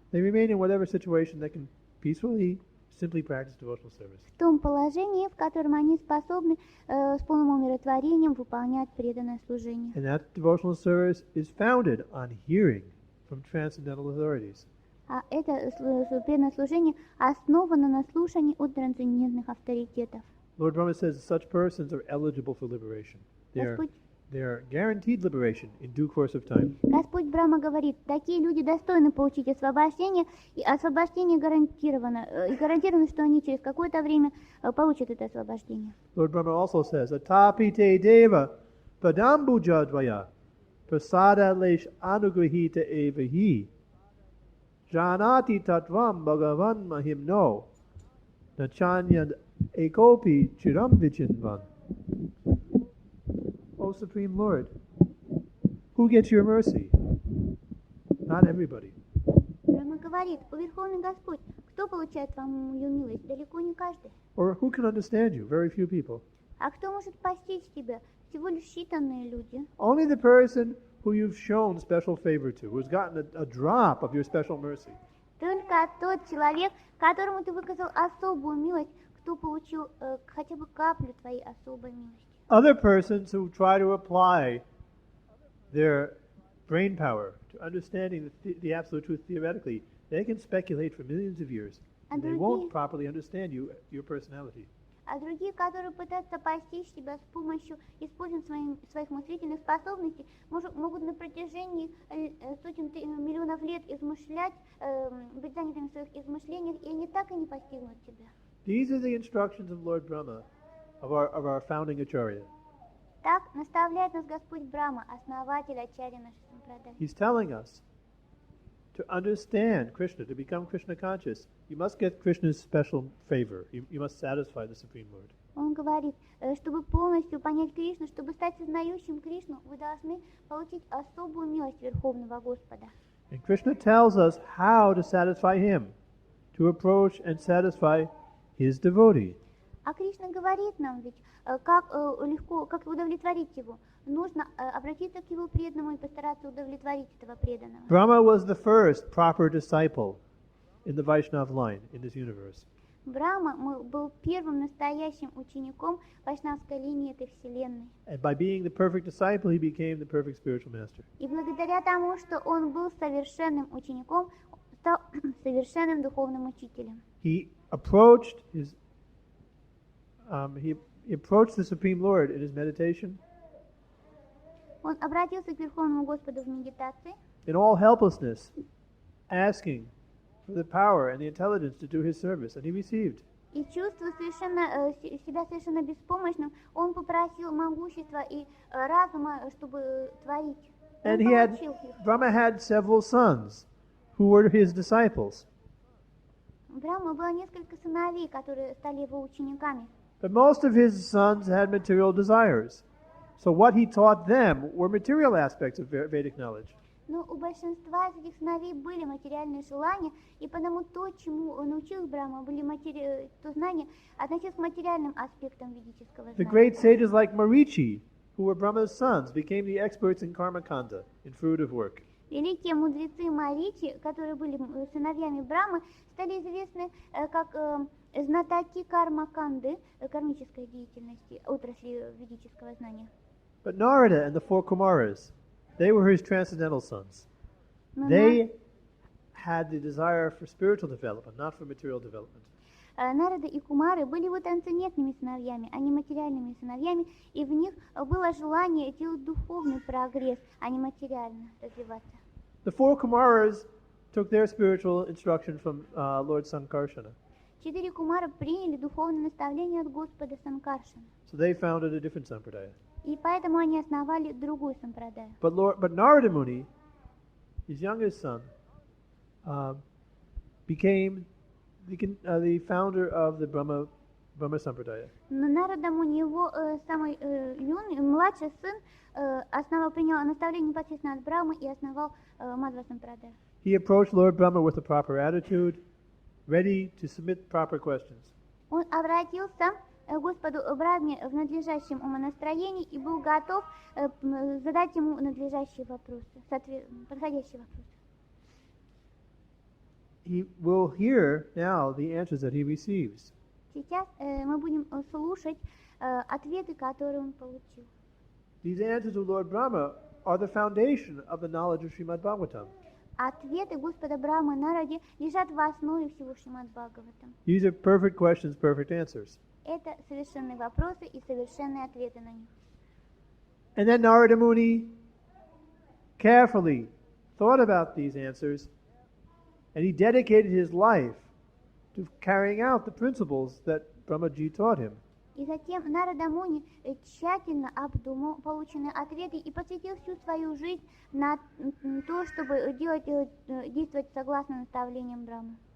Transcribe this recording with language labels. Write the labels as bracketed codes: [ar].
[en] They remain in whatever situation they can peacefully, simply practice devotional service. [ru] в том положении, в котором они способны с полным умиротворением выполнять преданное служение. [en] And that devotional service is founded on hearing from transcendental authorities. [ru] А это преданное служение основано на слушании от трансцендентных авторитетов. [en] Lord Brahma says such persons are eligible for liberation. They're guaranteed liberation in due course of time. [ru] Господь Брахма говорит, такие люди достойны получить освобождение, и освобождение гарантировано, и гарантировано, что они через какое-то время получат это освобождение. [en] Lord Brahma also says, [sa] Atapi te deva padambuja dvaya prasada lesh anugrahita evahi janati tatvam bhagavan mahimno nachanyad ekopi chiram vichinvan. [en] O Supreme Lord, who gets your mercy? Not everybody. [ru] Брахма говорит, о Верховный Господь, кто получает вам ее милость? Далеко не каждый. [en] Or who can understand you? Very few people. [ru] А кто может постичь тебя? Всего лишь считанные люди. [en] Only the person who you've shown special favor to, who's gotten a drop of your special mercy. [ru] Только тот человек, которому ты выказал особую милость, кто получил хотя бы каплю твоей особой милости. [en] Other persons who try to apply their brain power to understanding the absolute truth theoretically, they can speculate for millions of years, and they won't properly understand your personality. [ru] А другие, которые пытаются постичь тебя с помощью использования своих мыслительных способностей, могут на протяжении сотен миллионов лет измышлять, быть занятыми в своих измышлениях, и они так и не постигнут тебя. [en] These are the instructions of Lord Brahma, of our founding Acharya. [ru] Так наставляет нас Господь Брахма, основатель Ачарьи нашей Сампрадай. [en] He's telling us to understand Krishna, to become Krishna conscious, you must get Krishna's special favor. You must satisfy the Supreme Lord. [ru] Он говорит, чтобы полностью понять Кришну, чтобы стать сознающим Кришну, вы должны получить особую милость Верховного Господа. [en] And Krishna tells us how to satisfy him, to approach and satisfy his devotee. [ru] А Кришна говорит нам ведь, как легко, как удовлетворить его. Нужно обратиться к его преданному и постараться удовлетворить этого преданного. [en] Brahma was the first proper disciple in the Vaishnava line in this universe. [ru] Брахма был первым настоящим учеником вайшнавской линии этой вселенной. [en] And by being the perfect disciple, he became the perfect spiritual master. [ru] И благодаря тому, что он был совершенным учеником, стал совершенным духовным учителем. [en] He approached his he approached the Supreme Lord in his meditation [ru] Он обратился к Верховному Господу в медитации [en] in all helplessness, asking for the power and the intelligence to do his service, and he received. [ru] и чувствуя себя совершенно беспомощным, он попросил могущества и разума, чтобы творить. Он [en] And he had, [ru] получил их. [en] Brahma had several sons who were his disciples. [ru] У Брахмы было несколько сыновей, которые стали его учениками. [en] But most of his sons had material desires. So what he taught them were material aspects of Vedic knowledge. [ru] Но у большинства из этих сыновей были материальные желания, и потому то, чему он научил Брахма, были то знания, относилось к материальным аспектам ведического [en] The [ru] знания. [en] great sages like Marichi, who were Brahma's sons, became the experts in karma kanda, in fruitive work. [ru] Великие мудрецы Маричи, которые были сыновьями Брамы, стали известны как знатоки карма-канды, кармической деятельности, отрасли ведического знания. [en] But Narada and the four Kumaras, they were his transcendental sons. [ru] Но [en] They had the desire for spiritual development, not for material development. [ru] Нарада и Кумары были его трансцендентными сыновьями, а не материальными сыновьями, и в них было желание делать духовный прогресс, а не материально развиваться. [en] The four Kumaras took their spiritual instruction from Lord Sankarsana. [ru] 4 Кумара приняли духовное наставление от Господа Санкаршана, [en] So they founded a different sampradaya. [ru] и поэтому они основали другую сампрадаю. [en] But Narada Muni, his youngest son, became the founder of the Brahma Sampradaya. [ru] Но Нарада Муни, его самый юный, младший сын, принял наставление непосредственно от Брахмы и основал Мадхва Сампрадая. [en] He approached Lord Brahma with a proper attitude, ready to submit proper questions. [ru] Он обратился к Господу Брахме в надлежащем умонастроении и был готов задать ему надлежащие вопросы, подходящие вопросы. [en] He will hear now the answers that he receives. [ru] Сейчас мы будем слушать ответы, которые он получил. [en] These answers of Lord Brahma are the foundation of the knowledge of Srimad Bhagavatam. [ru] Ответы Господа Брахмы Нараде лежат в основе всего Шримад Бхагаватам. [en] These are perfect questions, perfect answers. [ru] Это совершенные вопросы и совершенные ответы на них. [en] And then Narada Muni carefully thought about these answers, and he dedicated his life to carrying out the principles that Brahmaji taught him. [ru] И затем Нарада Муни тщательно обдумал полученные ответы и посвятил всю свою жизнь на то, чтобы действовать согласно наставлениям Брахмы.